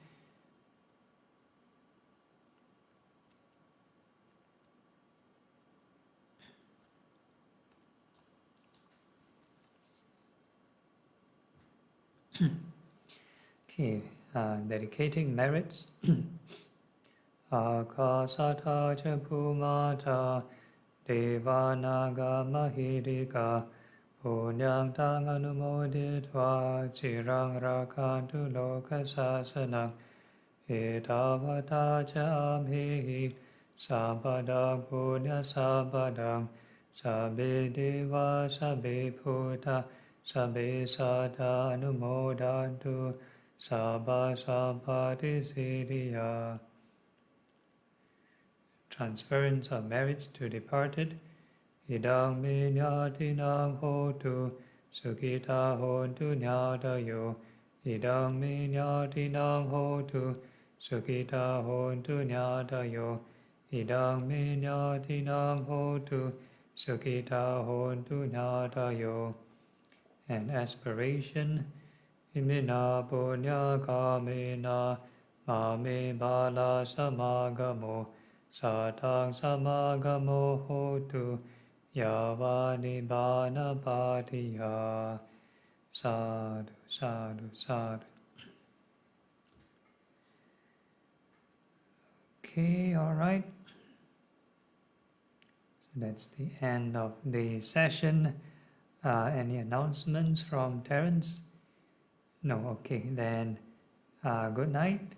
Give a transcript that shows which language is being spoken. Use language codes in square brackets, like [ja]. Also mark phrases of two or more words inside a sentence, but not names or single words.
[en] Okay, dedicating merits. [pi] Akasata ca Bhumata Devanaga Mahirika Punyang tang anumoditva Chirang rakantu loka sasanang Etavata ca amhihi Sabadang punya sabadang Sabbe deva sabbe bhuta Sabbe sada anumodantu Sabba sabbati siddhya. [en] Transference of merits to departed. [pi] Idang me nyatinang hotu, sukita hontu nyadayo. Idang me nyatinang hotu, sukita hontu nyadayo. Idang me nyatinang hotu, sukita hontu nyadayo. [en] An aspiration. [pi] Imina punya kamena, mame bala samagamo. Satang samagamo hotu yavani bana patiya. Sadhu, sadhu, sadhu. [en] Okay, all right. So that's the end of the session. Any announcements from Terence? No, okay, then good night.